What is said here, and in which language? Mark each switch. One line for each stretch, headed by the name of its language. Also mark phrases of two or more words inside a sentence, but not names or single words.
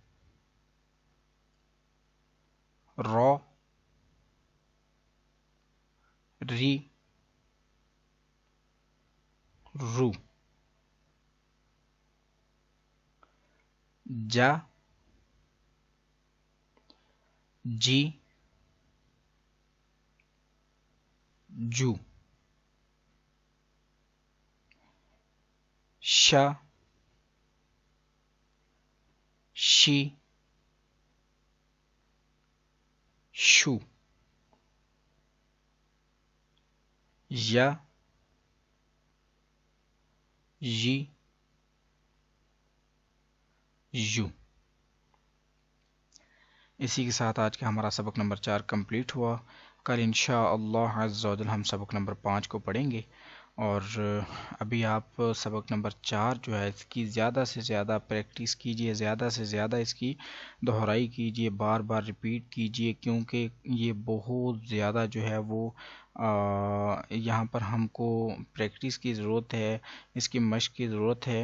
Urdu: رو ری رو. جا جی جو. شا شی شو. یا یی یو۔ اسی کے ساتھ آج کا ہمارا سبق نمبر 4 کمپلیٹ ہوا۔ کل
Arabic: انشاءاللہ عز و جل
Urdu: ہم سبق نمبر 5 کو پڑھیں گے، اور ابھی آپ سبق نمبر 4 جو ہے اس کی زیادہ سے زیادہ پریکٹس کیجئے، زیادہ سے زیادہ اس کی دہرائی کیجئے، بار بار ریپیٹ کیجئے، کیونکہ یہ بہت زیادہ جو ہے وہ یہاں پر ہم کو پریکٹس کی ضرورت ہے، اس کی مشق کی ضرورت ہے۔